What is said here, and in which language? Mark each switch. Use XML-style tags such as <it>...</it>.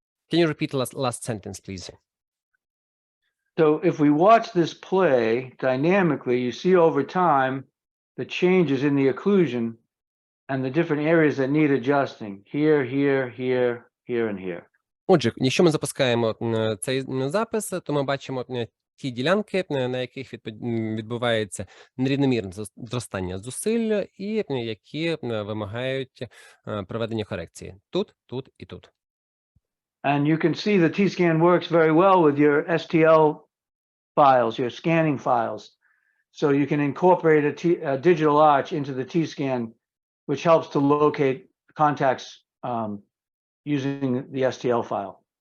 <en>Can you repeat the last sentence, please? So if we watch this play dynamically, you see over time the changes in the occlusion and the different areas that need adjusting. Here, here, here, here, and here.</en> <uk>Отже, якщо ми запускаємо цей запис, то ми бачимо ті ділянки, на яких відбувається нерівномірне зростання зусиль і які вимагають проведення корекції. Тут, тут і тут.</uk> <en>And you can see the T-scan works very well with your STL files, your scanning files. So you can incorporate a digital arch into the T-scan, which helps to locate contacts using the STL file.</en>